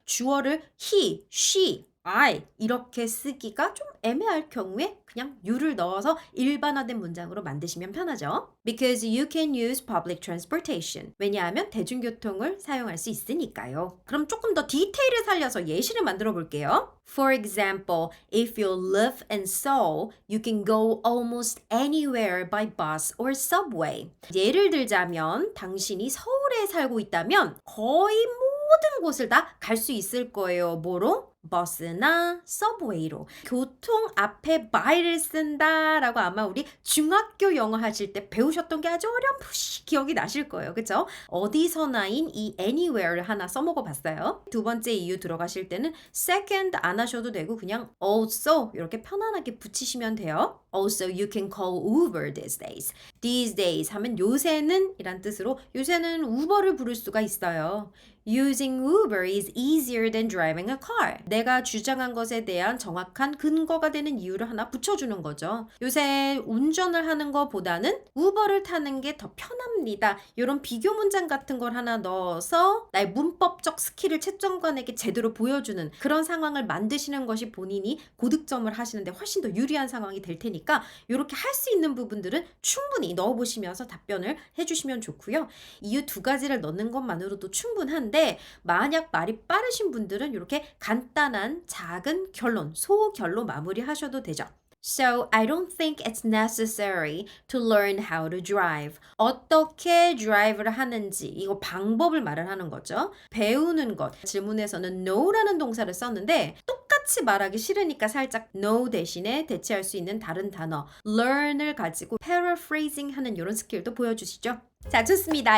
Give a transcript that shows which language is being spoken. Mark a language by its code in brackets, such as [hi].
[ko] 주어를 he, she, I 이렇게 쓰기가 좀 애매할 경우에 그냥 you를 넣어서 일반화된 문장으로 만드시면 편하죠. [en] Because you can use public transportation. [ko] 왜냐하면 대중교통을 사용할 수 있으니까요. 그럼 조금 더 디테일을 살려서 예시를 만들어 볼게요. [en] For example, if you live in Seoul, you can go almost anywhere by bus or subway. [ko] 예를 들자면 당신이 서울에 살고 있다면 거의 모든 곳을 다 갈 수 있을 거예요. 뭐로? 버스나 서브웨이로. 교통 앞에 by를 쓴다라고 아마 우리 중학교 영어 하실 때 배우셨던 게 아주 어렴풋이 기억이 나실 거예요. 그쵸? 어디서나인 이 anywhere를 하나 써먹어 봤어요. 두 번째 이유 들어가실 때는 second 안 하셔도 되고 그냥 also 이렇게 편안하게 붙이시면 돼요. [en] Also, you can call Uber these days. [ko] These days 하면 요새는 이란 뜻으로 요새는 우버를 부를 수가 있어요. [en] Using Uber is easier than driving a car. [ko] 내가 주장한 것에 대한 정확한 근거가 되는 이유를 하나 붙여주는 거죠. 요새 운전을 하는 것보다는 우버를 타는 게 더 편합니다. 이런 비교 문장 같은 걸 하나 넣어서 나의 문법적 스킬을 채점관에게 제대로 보여주는 그런 상황을 만드시는 것이 본인이 고득점을 하시는데 훨씬 더 유리한 상황이 될 테니까 이렇게 할 수 있는 부분들은 충분히 넣어보시면서 답변을 해주시면 좋고요. 이유 두 가지를 넣는 것만으로도 충분한데 만약 말이 빠르신 분들은 이렇게 간단한 작은 결론, 소결로 마무리하셔도 되죠. [en] So, I don't think it's necessary to learn how to drive. [ko] 어떻게 drive를 하는지, 이거 방법을 말을 하는 거죠. 배우는 것. 질문에서는 know라는 동사를 썼는데 똑같이 말하기 싫으니까 살짝 know 대신에 대체할 수 있는 다른 단어 learn을 가지고 paraphrasing 하는 이런 스킬도 보여주시죠. 자, 좋습니다.